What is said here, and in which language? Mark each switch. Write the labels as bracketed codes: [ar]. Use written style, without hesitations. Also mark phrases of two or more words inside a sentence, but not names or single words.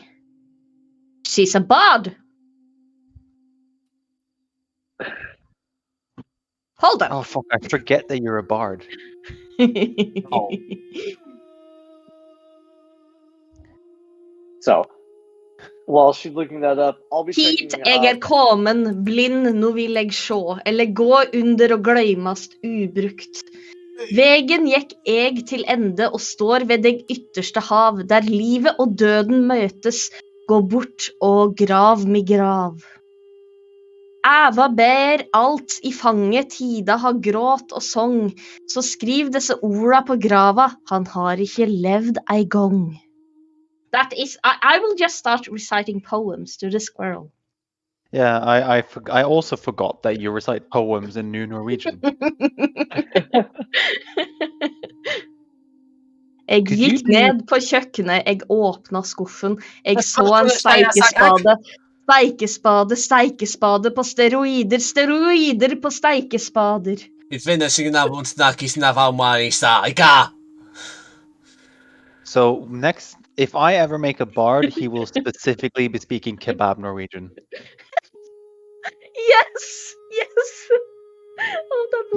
[en] She's a bard. Hold Oh up. fuck! I forget that you're a bard. Oh. So, while she's looking that up, I'll be [no] Hit [en] checking [no] jeg komen, blind nå vil jeg sjå, eller gå under og gløymast ubrukt. Vegen gikk jeg til ende og står ved det ytterste hav, der livet og døden møtes, gå bort og grav mi grav. Æva ber alt i fanget, Tida har gråt og sång, så skriv disse orda på grava, han har ikke levd ei gang. [en] That is, I will just start reciting poems to the squirrel. Yeah, I also forgot that you recite poems in New Norwegian. [no] Jeg [en] Could you [no] gikk [en] do- [no] ned på kjøkkenet, jeg åpna skuffen, jeg så en steikespade på steroider, steroider på steikespader. [en] It's finishing now, won't snack is now my saga. So next, if I ever make a bard, he will specifically be speaking kebab Norwegian. Yes! Oh, that would